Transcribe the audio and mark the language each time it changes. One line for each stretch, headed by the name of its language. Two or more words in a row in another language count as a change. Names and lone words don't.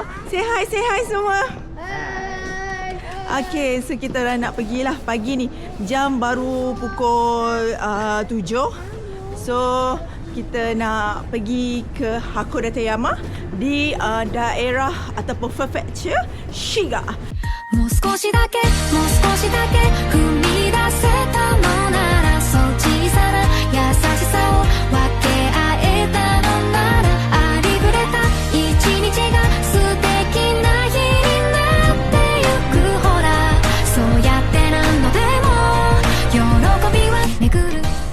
English: Say hi
Malay: semua. Hai. Okay, so kita orang nak pergilah pagi ni. Jam baru pukul 7. So kita nak pergi ke Hakodate-yama di daerah ataupun prefecture Shiga.
Japanese: もう少しだけ踏み出せたのならそう小さな優しさを分け合えたのならありふれた一日が素敵な日になってゆくほらそうやって何度でも喜びは巡る